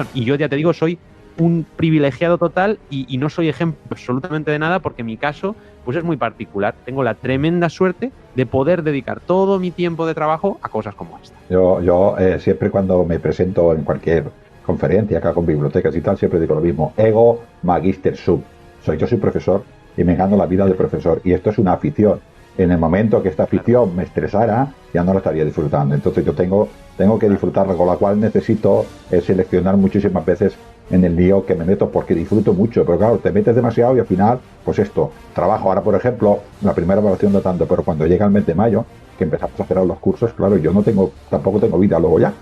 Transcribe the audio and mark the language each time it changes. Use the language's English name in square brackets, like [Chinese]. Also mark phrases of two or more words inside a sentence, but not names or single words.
[Spanish] Y yo ya te digo, soy un privilegiado total y no soy ejemplo absolutamente de nada, porque mi caso pues es muy particular. Tengo la tremenda suerte de poder dedicar todo mi tiempo de trabajo a cosas como esta. Yo siempre cuando me presento en cualquier conferencia acá con bibliotecas y tal, siempre digo lo mismo: [Latin] ego magister sum. [Spanish] Yo soy profesor y me gano la vida de profesor, y esto es una afición. En el momento que esta afición me estresara, ya no la estaría disfrutando. Entonces yo tengo que disfrutarla, con la cual necesito seleccionar muchísimas veces en el lío que me meto, porque disfruto mucho. Pero claro, te metes demasiado y al final, pues esto, trabajo. Ahora, por ejemplo, la primera evaluación no tanto, pero cuando llega el mes de mayo, que empezamos a hacer los cursos, claro, yo tampoco tengo vida luego ya.